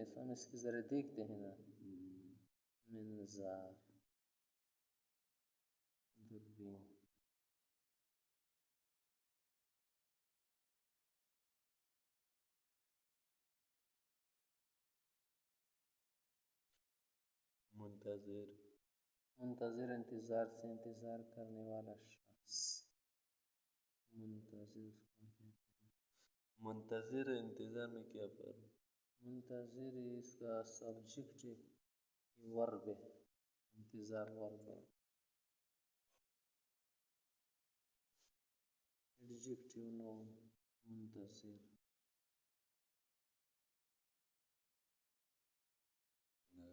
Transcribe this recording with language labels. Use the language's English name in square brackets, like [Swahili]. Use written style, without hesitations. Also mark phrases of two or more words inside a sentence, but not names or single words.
[Urdu] ہم اس کے ذریعے دیکھتے ہیں نا. منظار، دوربین. منتظر، منتظر انتظار سے انتظار کرنے والا شخص. منتظر اس کو کہتے ہیں. منتظر انتظار میں کیا فرق؟ منتظر اس کا [English] subject verb [Urdu] ہے، انتظار ورب ہے. [English] adjective noun منتظر.